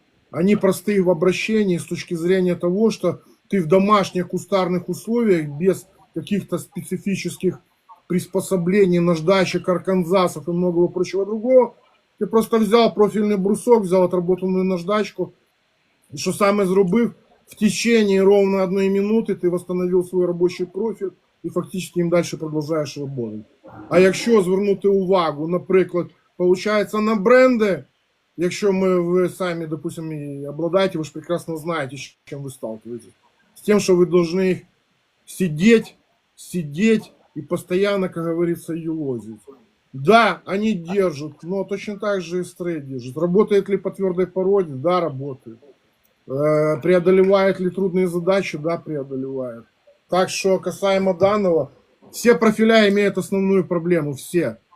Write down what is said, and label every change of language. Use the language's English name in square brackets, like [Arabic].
[Russian] Они простые в обращении с точки зрения того, что ты в домашних кустарных условиях без каких-то специфических приспособлений, наждачек, арканзасов и многого прочего другого, [Ukrainian] ти просто взяв профільний брусок, [Russian] взяв отработанную наждачку, и что самое зробив, в течение ровно 1 минуты ты восстановил свой рабочий профиль [Ukrainian] і фактично їм далі продовжуєш роботу. А якщо звернути увагу, наприклад, получається на бренди, якщо ви самі, допустим, і обладаєте, ви ж прекрасно знаєте, з чим ви сталкиваетесь. З тим, що ви повинні [Russian] сидеть и постоянно, как говорится, елозить. Да, они держат, но точно так же и стрейт держит. Работает ли по твердой породе? Да, работает. Преодолевает ли трудные задачи? Да, преодолевает. Так что касаемо данного, все профиля имеют основную проблему, все.